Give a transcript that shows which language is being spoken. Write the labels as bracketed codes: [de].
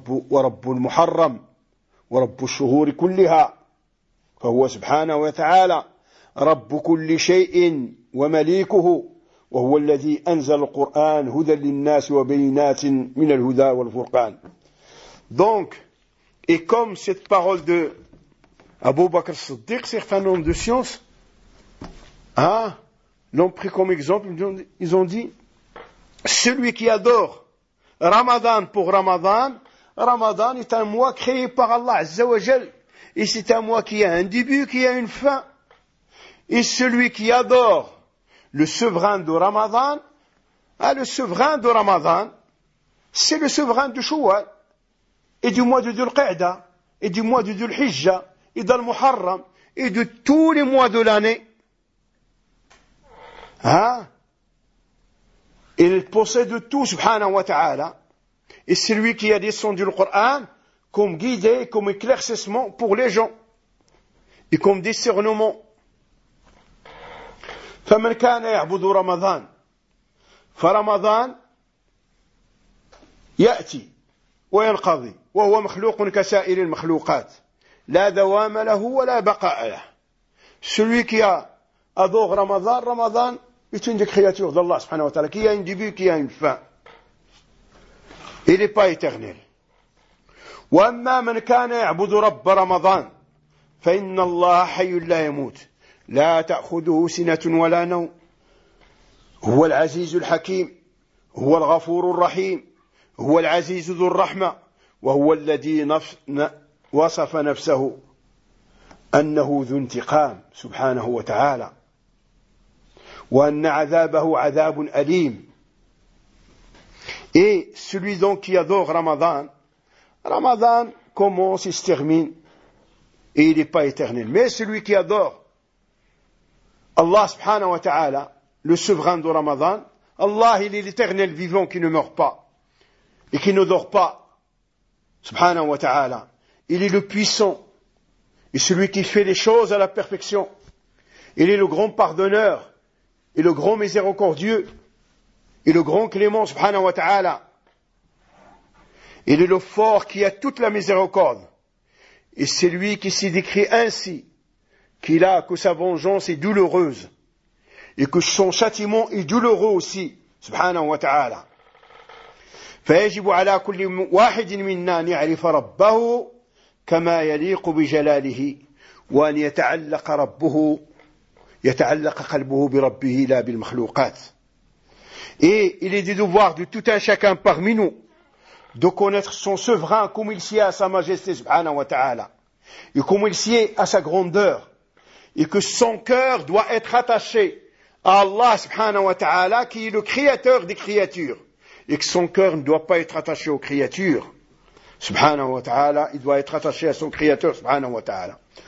[ar] ورب المحرم ورب الشهور كلها فهو سبحانه وتعالى رب كل شيء ومليكه وهو الذي أنزل القرآن هدى للناس وبينات من الهدى والفرقان. [fr] Donc, et comme cette parole de Abu Bakr Siddiq, certains hommes de science, l'ont pris comme exemple, ils ont dit, celui qui adore Ramadan pour Ramadan, Ramadan est un mois créé par Allah Azza wa Jal. Et c'est un mois qui a un début, qui a une fin. Et celui qui adore le souverain de Ramadan, ah, le souverain de Ramadan, c'est le souverain du Shawwal, et du mois de Dhul-Qa'da, et du mois de Dhul-Hijjah, et d'Al-Muharram, et de tous les mois de l'année. Hein? Il possède tout, subhanahu wa ta'ala. Et c'est lui qui a descendu le Coran comme guidé, comme éclaircissement pour les gens. Et comme discernement. [ar] فَمَنْ كَانَ يَعْبُدُ رَمَضَانَ فرمضان يأتي وينقضي وهو مخلوق كسائر المخلوقات لا دوام له ولا بقاء له. [fr] Celui qui a adoré Ramadan, Ramadan est une des créatures d'Allah subhanahu wa ta'ala qui a un début, qui a une fin. Il n'est pas éternel. [ar] واما من كان يعبد رب رمضان فإن الله حي لا يموت لا تأخذه سنة ولا نوم هو العزيز الحكيم هو الغفور الرحيم هو العزيز ذو الرحمة وهو الذي وصف نفسه أنه ذو انتقام سبحانه وتعالى وأن عذابه عذاب أليم. [fr] Et celui donc qui adore Ramadan, Ramadan commence et se termine, et il n'est pas éternel. Mais celui qui adore Allah [ar] سبحانه وتعالى, [fr] le souverain de Ramadan, Allah, il est l'éternel vivant qui ne meurt pas et qui ne dort pas. Subhanahu wa ta'ala. Il est le puissant et celui qui fait les choses à la perfection. Il est le grand pardonneur et le grand miséricordieux et le grand clément, subhanahu wa ta'ala. Il est le fort qui a toute la miséricorde. Et c'est lui qui s'est décrit ainsi qu'il a que sa vengeance est douloureuse. Et que son châtiment est douloureux aussi, subhanahu wa ta'ala. [ar] فيجب على كل واحد منا ان يعرف ربه كما يليق بجلاله وان يتعلق ربه يتعلق قلبه بربه لا بالمخلوقات. [fr] Et il est du devoir de tout un chacun parmi nous de connaître son souverain comme il sied à sa majesté, subhanahu wa ta'ala, et comme il sied à sa grandeur, et que son cœur doit être attaché Allah subhanahu wa ta'ala, qui est le créateur des créatures, et que son cœur ne doit pas être attaché aux créatures, subhanahu wa ta'ala, il doit être attaché à son créateur, subhanahu wa ta'ala.